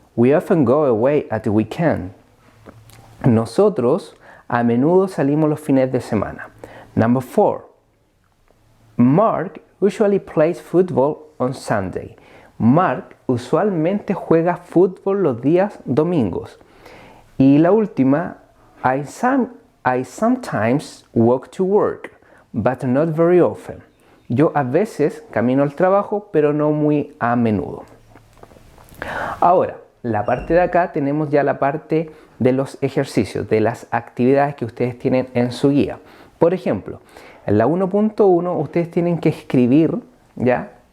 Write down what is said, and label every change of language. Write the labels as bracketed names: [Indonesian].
[English] We often go away at the weekend. [Spanish] Nosotros a menudo salimos los fines de semana. [English] Number 4. Mark usually plays football on Sunday. [Spanish] Mark usualmente juega fútbol los días domingos. Y la última, [English] I sometimes walk to work, but not very often. [Spanish] Yo a veces camino al trabajo, pero no muy a menudo. Ahora, la parte de acá tenemos ya la parte de los ejercicios, de las actividades que ustedes tienen en su guía. Por ejemplo, en la 1.1 ustedes tienen que escribir, ¿ya?